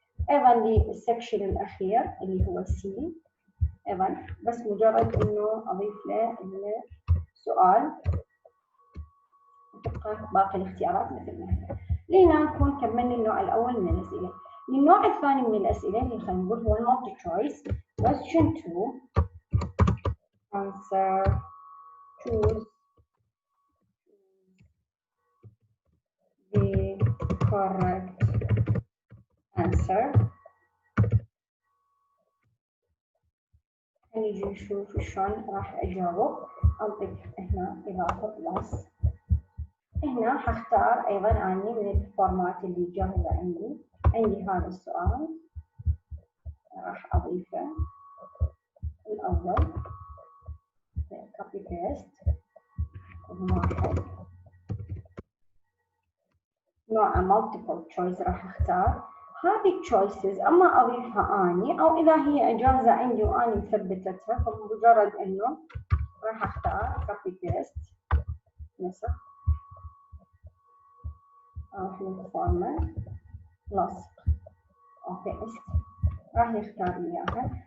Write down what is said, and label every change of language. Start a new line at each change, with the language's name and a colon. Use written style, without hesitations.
Arabic: أيضا للسكشن الأخير اللي هو C. أيضا بس مجرد إنه أضيف له السؤال تبقى باقي الاختيارات مثل ما هي. لينا نكون كملنا النوع الأول من الأسئلة. النوع الثاني من الأسئلة اللي خلينا نقول هو المالتي تشويس.
English: question 2 answer choose the correct answer.
Arabic: نيجي نشوف شلون راح أجاوب. أضيف هنا إضافة بلس. هنا حختار أيضا أني من الفورمات اللي جاهزة عندي هذا السؤال راح أضيفه الأول
English: copy paste
Arabic: واحد. نوع multiple choice راح اختار هذه choices اما اضيفها اني او اذا هي اجازة عندي واني مثبتتها، فمجرد انه راح اختار copy paste نسخ، اروح للفورمات لصق اوكي راح يختار لي اياها.